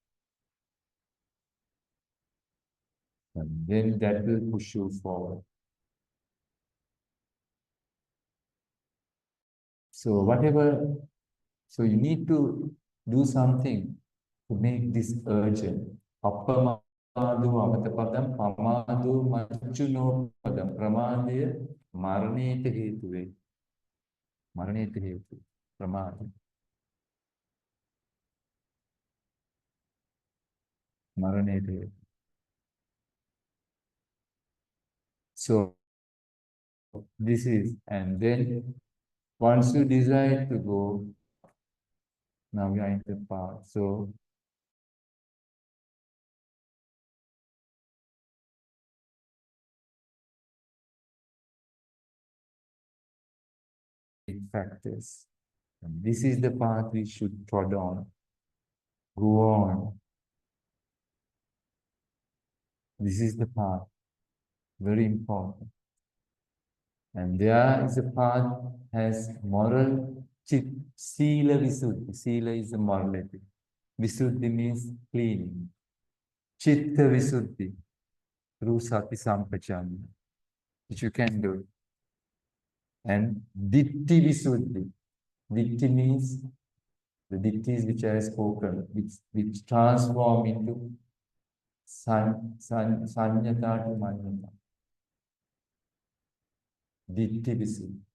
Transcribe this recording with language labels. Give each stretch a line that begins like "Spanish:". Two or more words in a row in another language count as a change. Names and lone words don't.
English: And then that will push you forward. So so you need to do something to make this urgent.
Pali: Appamadu amatapadam pamadu machuno padam pramadya maraneta hetuve. Maraneta hetu. Pramad. Maraneta hetu.
English: So this is, and then once you decide to go, now we are in the path. So factors. And this is the path we should trod on. Go on. This is the path. Very important. And there is a path has moral
Pali: sila visuddhi.
English: Sila is a morality. Visuddhi means cleaning.
Pali: Chitta visuddhi. through Sati Sampachanya,
English: which you can do.
Pali: And Ditti Visuddhi.
English: Ditti means the dittis which I have spoken, which transform into Sanyata to Manyata.
Pali: Ditti Visuddhi.